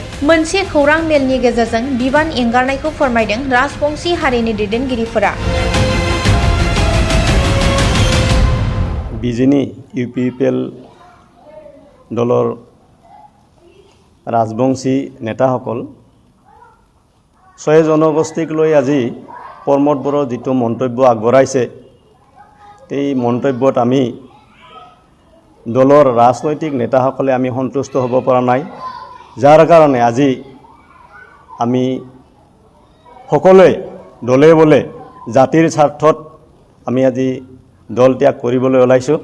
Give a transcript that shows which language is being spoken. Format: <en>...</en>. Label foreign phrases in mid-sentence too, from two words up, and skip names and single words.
<brx>मोनसे खौरां मेलनि गेजेरजों बिबान एंगारनायखौ फोरमायदों राजबंशी हारिनि दैदेनगिरिफोरा।</brx> <as>बिजनी इउपिपिएल दলৰ राजबंशी नेताসকল 6 জনগোষ্ঠীক লৈ আজি প্ৰমোদ বড়ৰ যিটো মন্তব্য আগবঢ়াইছে এই মন্তব্যত আমি দলৰ ৰাজনৈতিক নেতাসকলে আমি সন্তুষ্ট হ'ব পৰা নাই। যাৰ কাৰণে আজি আমি সকলোৱে দলে বলে জাতিৰ স্বাৰ্থত আমি আজি দল ত্যাগ কৰিবলৈ ওলাইছোঁ।</as>